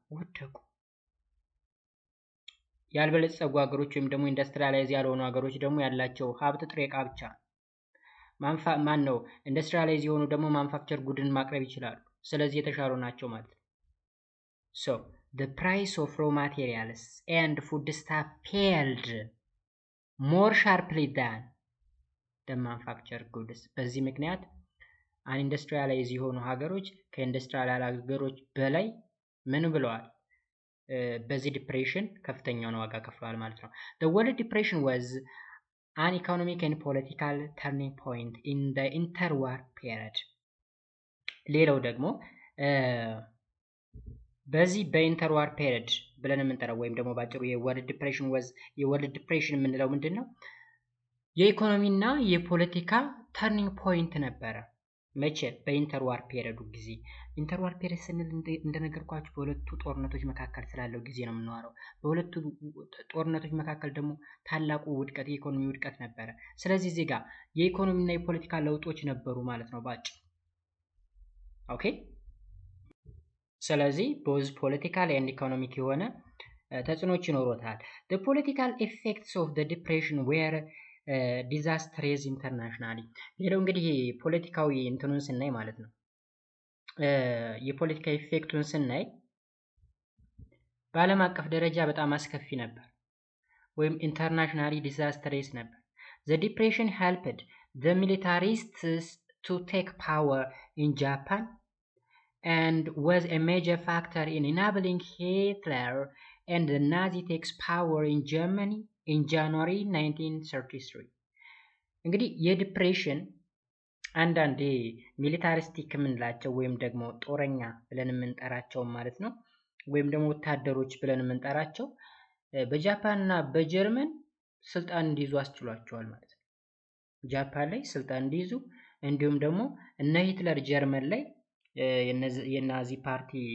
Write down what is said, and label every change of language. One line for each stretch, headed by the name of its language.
Amharic: ወደቁ። ያልበለጸጉ ሀገሮች ወይም ደግሞ ኢንዱስትሪያላይዝ ያልሆኑ ሀገሮች ደግሞ ያላቸው ሀብት ጥሬ እቃ ብቻ ነው። ኢንዱስትሪያላይዝ የሆኑ ደግሞ ማኑፋክቸር ጉድን ማቅረብ ይችላሉ። ስለዚህ የተሻሉ ናቸው ማለት ነው።
English: So the price of raw materials and foodstuff fell more sharply than the manufactured goods.
Amharic: በዚህ ምክንያት ኢንዱስትሪያላይዝ የሆኑ ሀገሮች ከኢንዱስትሪያል ሀገሮች በላይ ምን ብለዋል? በዚህ ዲፕሬሽን ከፍተኛውን ዋጋ ከፍለዋል ማለት ነው።
English: The World Depression was an economic and political turning point in the interwar period.
Amharic: ሌላው ደግሞ በዚህ በኢንተርዋር ፔሪድ ብለን የምንጠራው ወይም ደግሞ ባጭሩ የወርልድ ዲፕሬሽን የምንለው ምንድነው? የኢኮኖሚና የፖለቲካ ተርኒንግ ፖይንት ነበረ። መቼ? በኢንተርዋር ፔሪዱ ጊዜ። ኢንተርዋር ፔሪድ ስንል እንደነገርኳችሁ በሁለቱ ጦርነቶች መካከል ስላለው ጊዜ ነው የምንዋረው። በሁለቱ ጦርነቶች መካከል ደግሞ ታላቁ ውድቀት የኢኮኖሚ ውድቀት ነበረ። ስለዚህ እዚህ ጋር የኢኮኖሚና የፖለቲካ ለውጦች ነበሩ ማለት ነው ባጭ። ኦኬ። ስለዚህ
English: both political and economic
Amharic: የሆነ ተጽዕኖች ይኖሩታል።
English: The political effects of the depression were disastrous internationally.
Amharic: ሌላው እንግዲህ ፖለቲካዊ እንትኑን ስናይ ማለት ነው የፖለቲካ ኢፌክቱን ስናይ በዓለም አቀፍ ደረጃ በጣም አስከፊ ነበር ወይም ኢንተርናሽናሊ disastrous ነበር።
English: The depression helped the militarists to take power in Japan and was a major factor in enabling Hitler and the Nazi takes power in Germany in January 1933.
Amharic: እንግዲህ የዲፕሬሽን አንዳንድ ሚሊታሪስቲክ የምንላቸው ወይም ደግሞ ጦረኛ ብለን የምንጠራቸው ማለት ነው ወይም ደግሞ ወታደሮች ብለን የምንጠራቸው በጃፓን እና በጀርመን ስልጣን እንዲይዙ አስችሏቸዋል ማለት ነው። ጃፓን ላይ ስልጣን እንዲይዙ እንዲሁም ደግሞ እነ ሂትለር ጀርመን ላይ የናዚ ፓርቲ